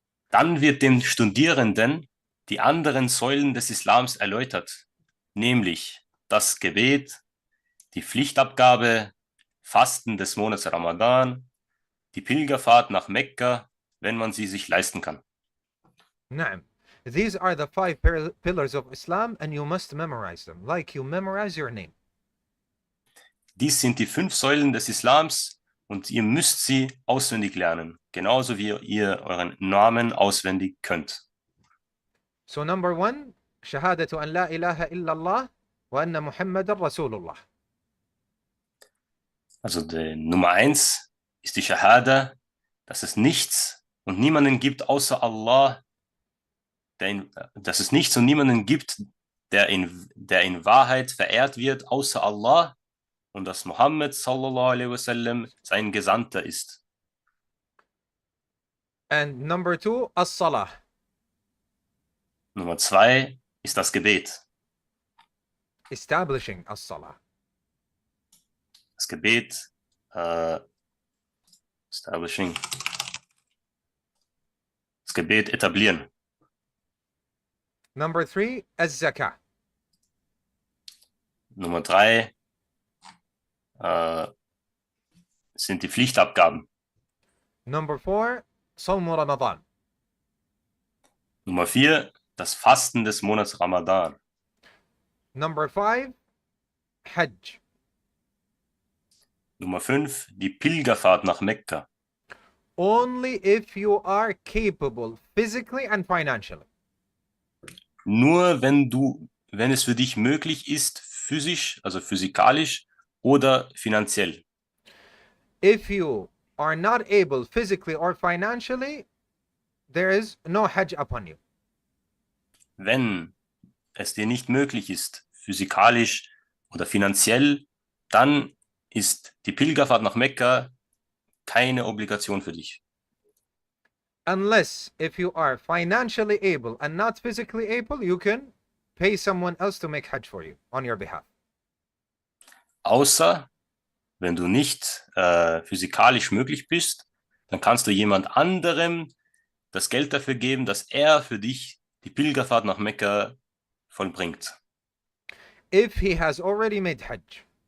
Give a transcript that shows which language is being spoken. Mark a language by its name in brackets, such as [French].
[German] Dann wird den Studierenden die anderen Säulen des Islams erläutert, nämlich das Gebet, die Pflichtabgabe, Fasten des Monats Ramadan, die Pilgerfahrt nach Mekka, wenn man sie sich leisten kann. [Arabic] نعم. [English] These are the 5 pillars of Islam and you must memorize them, like you memorize your name. [German] Dies sind die 5 Säulen des Islams und ihr müsst sie auswendig lernen, genauso wie ihr euren Namen auswendig könnt. [English] So number 1, [Arabic] شهادة أن لا إله إلا الله وأن محمد رسول الله. [German] Also die Nummer 1 ist die Shahada, dass es nichts und niemanden gibt außer Allah, dass es nichts und niemanden gibt, der in Wahrheit verehrt wird, außer Allah, und dass Muhammad sallallahu alaihi wasallam sein Gesandter ist. [English] And number 2, as-salah. [German] Nummer 2 ist das Gebet. [English] Establishing as-salah. [German] Das Gebet, establishing. Das Gebet etablieren. [English] Number 3, az-zakah. [German] Nummer 3 sind die Pflichtabgaben. [English] Number 4, [Arabic] صوم رمضان. [German] Nummer 4, das Fasten des Monats Ramadan. [English] Number 5, Hajj. [German] Nummer 5, die Pilgerfahrt nach Mekka. [English] Only if you are capable physically and financially. [German] Nur wenn es für dich möglich ist, physisch, also physikalisch oder finanziell. [English] If you are not able physically or financially, there is no Hajj upon you. [German] Wenn es dir nicht möglich ist, physikalisch oder finanziell, dann ist die Pilgerfahrt nach Mekka keine Obligation für dich. [English] Unless if you are financially able and not physically able, you can pay someone else to make Hajj for you on your behalf. [German] Außer wenn du nicht physikalisch möglich bist, dann kannst du jemand anderem das Geld dafür geben, dass er für dich die Pilgerfahrt nach Mekka vollbringt. [English] If he has already made Hajj.